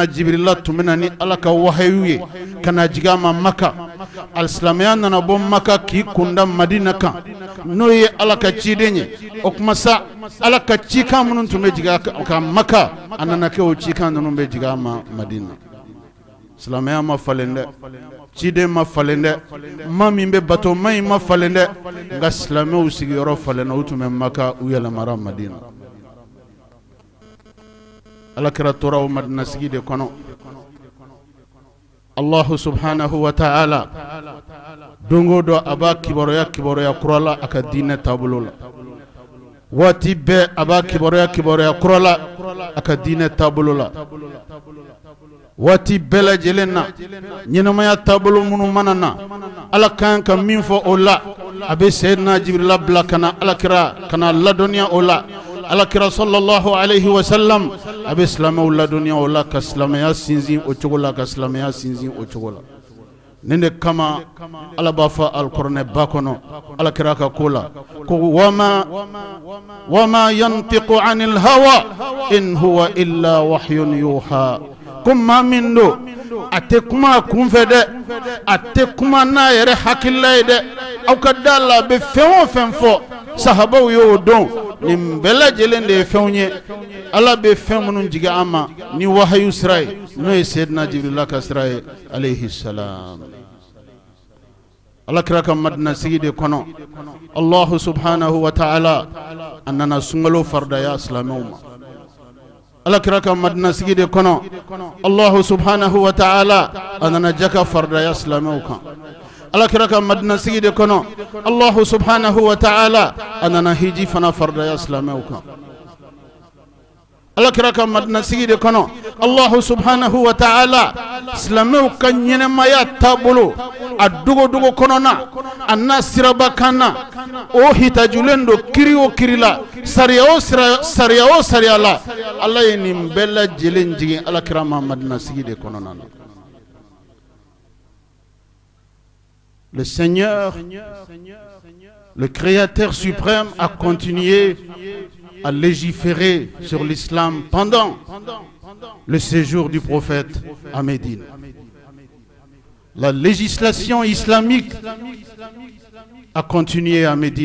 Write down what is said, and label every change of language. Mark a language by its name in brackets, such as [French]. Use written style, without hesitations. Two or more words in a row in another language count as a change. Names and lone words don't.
[Bambara] Jibrila tun bɛ na ni ala ka wahayu ye ka na jigin a ma Maka alisilamɛya nana bɔ Maka k'i kunda Madina kan n'o ye ala ka ciden ye o kuma sa ala ka cikan minnu tun bɛ jigin a kan Maka a nana kɛ o cikan ninnu bɛ jigin a ma Madina silamɛya ma falen dɛ ciden ma falen dɛ ma min bɛ bato ma in ma falen dɛ nka silamɛw sigiyɔrɔ falenna u tun bɛ Maka u yɛlɛmara Madina alakira tora o Madina sigi de kɔnɔ [Arabic] الله سبحانه وتعالى [Bambara] dongo do a b'a kibaruya kurala a ka diinɛ taabolo la waati bɛɛ a b'a kibaruya kurala a ka diinɛ taabolo la waati bɛɛ lajɛlen na ɲɛnamaya taabolo minnu mana na ala kan ka min fɔ o la a bɛ Seydina Jibrila bila kana alakira kana ladɔnniya o la alakira [Arabic] صلى الله عليه وسلم [Bambara] a bɛ silamɛw ladɔnniya o la ka silamɛya sinsin o cogo la ka silamɛya sinsin o cogo la nende kama ala b'a fɔ alikuranɛ ba kɔnɔ alakira ka ko la ko [Arabic] وما ينطق عن الهوى إن هو إلا وحي يوحى [Bambara] ko maa min do a tɛ kuma a kunfɛ dɛ a tɛ kuma n'a yɛrɛ hakilila ye dɛ aw ka da la a bɛ fɛn o fɛn fɔ sahabaw y'o dɔn nin bɛɛ lajɛlen de ye fɛnw ye ala bɛ fɛn minnu jigin an ma ni wahayu sira ye n'o ye seyidina jibirila ka sira ye [Arabic] عليه السلام. [Bambara] alakira ka madina sigi de kɔnɔ [Arabic] الله سبحانه وتعالى [Bambara] a nana sunkalo faridaya silamɛw ma. alakira ka madina sigi de kɔnɔ [Arabic] الله سبحانه وتعالى [Bambara] a nana jaka faridaya silamɛw kan. alakira ka madina sigi de kɔnɔ [Arabic] الله سبحانه وتعالى [Bambara] a nana hiji fana faridaya silamɛw kan. alakira ka madina sigi de kɔnɔ [Arabic] الله سبحانه وتعالى [Bambara] silamɛw ka ɲɛnɛmaya taabolo a dogodogo kɔnɔna a n'a siraba kan na o hitajulen do kiri o kiri la sariya o sariya la ala ye nin bɛɛ lajɛlen jigin alakira ma madina sigi de kɔnɔna na. [French] Le Seigneur, le Créateur suprême, a continué à légiférer sur l'islam pendant le séjour du prophète à Médine. La législation islamique a continué à Médine.